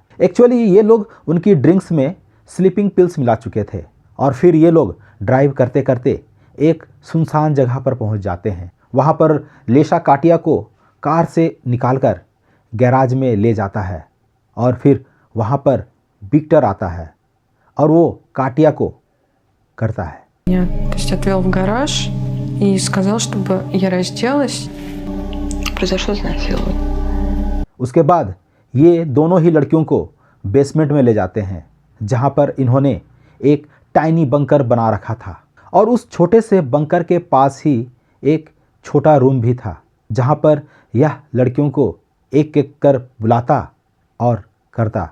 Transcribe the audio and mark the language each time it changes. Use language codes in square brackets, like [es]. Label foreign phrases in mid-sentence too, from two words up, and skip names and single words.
[hi] एक्चुअली ये लोग उनकी ड्रिंक्स में [en] sleeping pills [hi] मिला चुके थे और फिर ये लोग ड्राइव करते करते एक सुनसान जगह पर पहुंच जाते हैं। वहां पर लेशा काटिया को कार से निकालकर गैराज में ले जाता है और फिर वहां पर विक्टर आता है और वो काटिया को करता है। [ru] Меня, то есть, отвел в гараж и сказал, чтобы я разделась. Произошло изнасилование. [hi] उसके बाद ये दोनों ही लड़कियों को बेसमेंट में ले जाते हैं जहां पर इन्होंने एक [en] tiny bunker [hi] बना रखा था और उस छोटे से बंकर के पास ही एक छोटा रूम भी था जहां पर यह लड़कियों को एक एक कर बुलाता और करता।